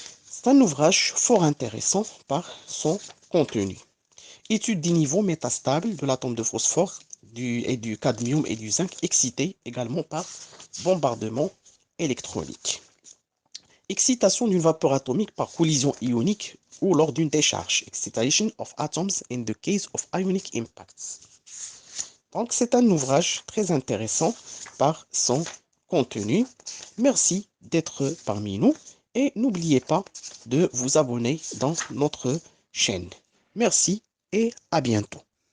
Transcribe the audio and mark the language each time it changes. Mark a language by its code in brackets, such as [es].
[fr] C'est un ouvrage fort intéressant par son contenu. Étude des niveaux métastables de l'atome de phosphore et du cadmium et du zinc excités également par bombardement électronique. Excitation d'une vapeur atomique par collision ionique ou lors d'une décharge. [en] Excitation of atoms in the case of ionic impacts. [fr] Donc, c'est un ouvrage très intéressant par son contenu. Merci d'être parmi nous et n'oubliez pas de vous abonner dans notre chaîne. Merci et à bientôt.